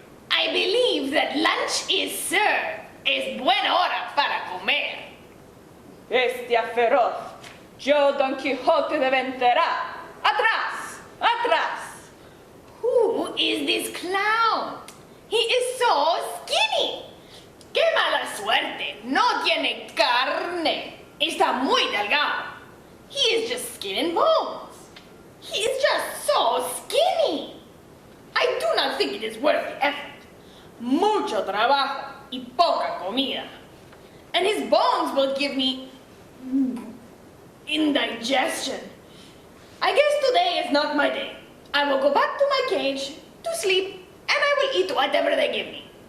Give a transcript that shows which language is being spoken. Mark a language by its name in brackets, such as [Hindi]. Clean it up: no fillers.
[English] I believe that lunch is served. [Spanish] Es buena hora para comer. Bestia feroz, yo Don Quijote de vencerá. ¡Atrás! ¡Atrás! [English] Who is this clown? He is so skinny. [Spanish] ¡Qué mala suerte! No tiene carne. Está muy delgado. [English] He is just skin and bones. He is just so skinny. I do not think it is worth the effort. [Spanish] Mucho trabajo y poca comida. [English] And his bones will give me indigestion. I guess today is not my day. I will go back to my cage to sleep and I will eat whatever they give me.